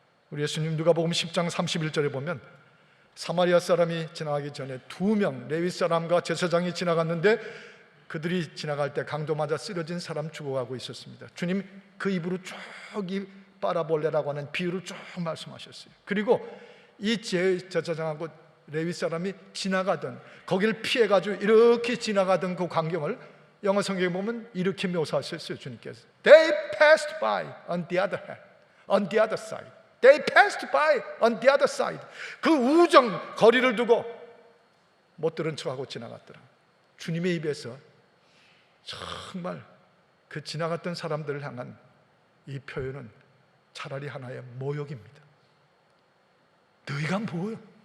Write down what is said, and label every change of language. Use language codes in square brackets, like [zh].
[ko] 우리 예수님 누가복음 10장 31절에 보면 사마리아 사람이 지나가기 전에 2명 레위 사람과 제사장이 지나갔는데 그들이 지나갈 때 강도 맞아 쓰러진 사람 죽어가고 있었습니다. 주님 그 입으로 쭉 빨아볼래라고 하는 비유를 쭉 말씀하셨어요. 그리고 이 제사장하고 레위 사람이 지나가던, 거기를 피해가지고 이렇게 지나가던 그 광경을 영어 성경에 보면 이렇게 묘사하셨어요. 주님께서 [en] They passed by on the other hand, on the other side. They passed by on the other side. [ko] 그 우정 거리를 두고 못 들은 척하고 지나갔더라. 주님의 입에서 정말 그 지나갔던 사람들을 향한 이 표현은 차라리 하나의 모욕입니다. 너희가 뭐야?